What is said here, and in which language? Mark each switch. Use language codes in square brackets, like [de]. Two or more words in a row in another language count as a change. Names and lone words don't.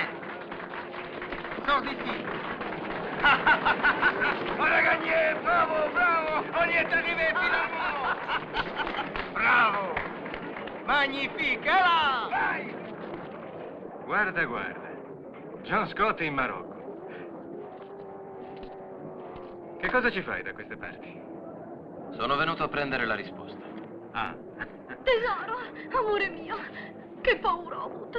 [fr] Sors d'ici. On a gagné. Bravo, bravo. On y est arrivé finalement. Bravo. Magnifique. Et là. [it] Vai. Guarda, guarda. John Scott in Marocco. Che cosa ci fai da queste parti? Sono venuto a prendere la risposta. Ah. Tesoro, amore mio, che paura ho avuto.